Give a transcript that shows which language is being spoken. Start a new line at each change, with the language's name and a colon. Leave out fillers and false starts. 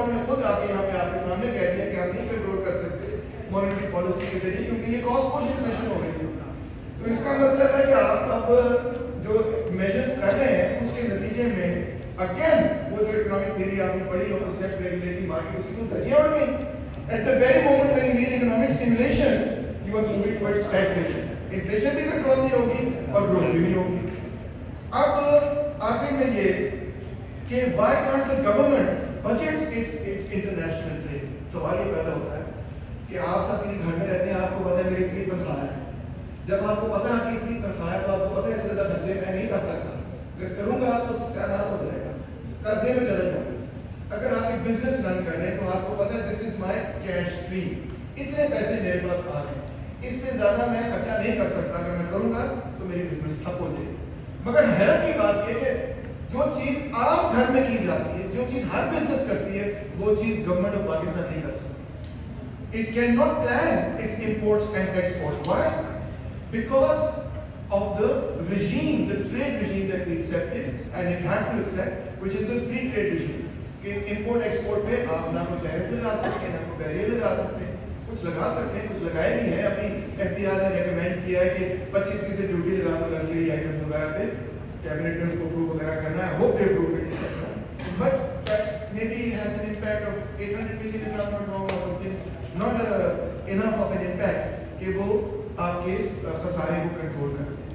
Hindi: उन्होंने खुद आके यहाँ पे आपके सामने कह दिया कि आप नहीं कंट्रोल कर सकते मॉनेटरी पॉलिसी के जरिए, क्योंकि ये कॉस्ट पुश इन्फ्लेशन हो रही है. तो इसका मतलब है कि आप अब जो मेजर्स कर रहे हैं उसके नतीजे में अगेन वो जो इकोनॉमिक थ्योरी आपने पढ़ी और सेल्फ रेगुलेटिंग मार्केट, उसकी तो धज्जियां उड़ गई.
English: At the very moment when you need economic stimulation, you are moving towards stagflation.
Hindi: Inflation भी कंट्रोल नहीं होगी और ग्रोथ भी नहीं होगी. अब आखिर में ये कि
English: why can't the government budget its international trade?
Hindi: सवाल ये पैदा होता है कि आप सब किसी घर में रहते हैं, आपको पता है मेरी इतनी तनख्वाह है. जब आपको पता है कि इतनी तनख्वाह है, तो आपको पता है इससे ज़्यादा खर्चे मैं नहीं कर सकता. अगर करूँगा तो सत्यानाश हो जाएगा, कर्जे में चले जाऊँगा. अगर आप एक बिजनेस रन कर रहे हैं तो आपको पता है
English: this is my cash stream,
Hindi: इतने पैसे मेरे पास आ रहे हैं, इससे ज्यादा मैं खर्चा नहीं कर सकता. अगर मैं करूंगा तो मेरी बिजनेस ठप हो जाएगी. मगर हैरत की बात यह है जो चीज आम घर में की जाती है, जो चीज हर बिजनेस करती है, वो चीज गवर्नमेंट ऑफ पाकिस्तान नहीं कर सकती.
English: It can not plan its imports and exports. Why? Because of the regime, the trade regime that we accepted and it had to accept, which is the free trade regime.
Hindi: कि import export पे आप ना कोई tariff लगा सकते हैं, ना कोई बैरियर लगा सकते हैं. कुछ लगा सकते हैं, कुछ लगाए भी हैं. अभी एफडीआर ने रेकमेंड किया है कि 25% ड्यूटी लगा दो लग्जरी आइटम्स वगैरह पे. कैबिनेट ने उसको अप्रूव वगैरह करना है.
English: Hope they approve it etcetera. But that maybe has an impact of 800 million if I am not wrong or something, not enough of an impact
Hindi: कि वो आपके खसारे को कंट्रोल करे.